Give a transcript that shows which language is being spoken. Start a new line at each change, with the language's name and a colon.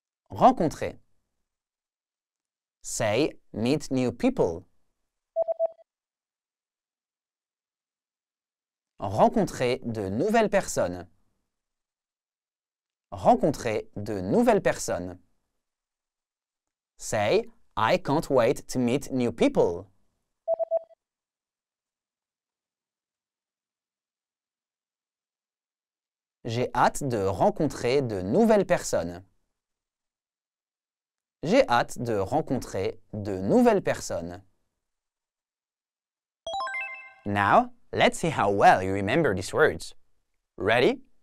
English: Rencontrer. Say meet new people.
French: Rencontrer de nouvelles personnes. Rencontrer de nouvelles personnes.
English: Say, I can't wait to meet new people.
French: J'ai hâte de rencontrer de nouvelles personnes. J'ai hâte de rencontrer de nouvelles personnes.
English: Now, let's see how well you remember these words. Ready?